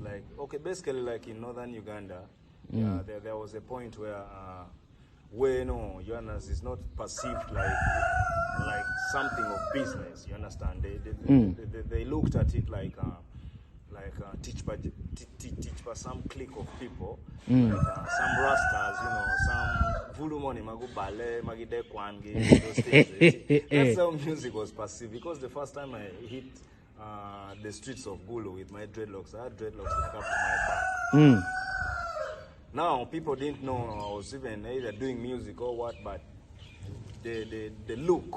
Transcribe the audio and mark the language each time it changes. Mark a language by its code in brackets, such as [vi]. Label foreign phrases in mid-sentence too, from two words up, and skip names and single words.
[en] Like, okay, basically, like in northern Uganda, there was a point where Johannes is not perceived like something of business. You understand? They looked at it like teach by some clique of people, like, some rastas, some [ach] vulumoni magubale magide kwangi, [en] those things. That's how music was perceived. Because the first time I hit the streets of Gulu with my dreadlocks, I had dreadlocks that up to my back. Now people didn't know I was even either doing music or what, but the look.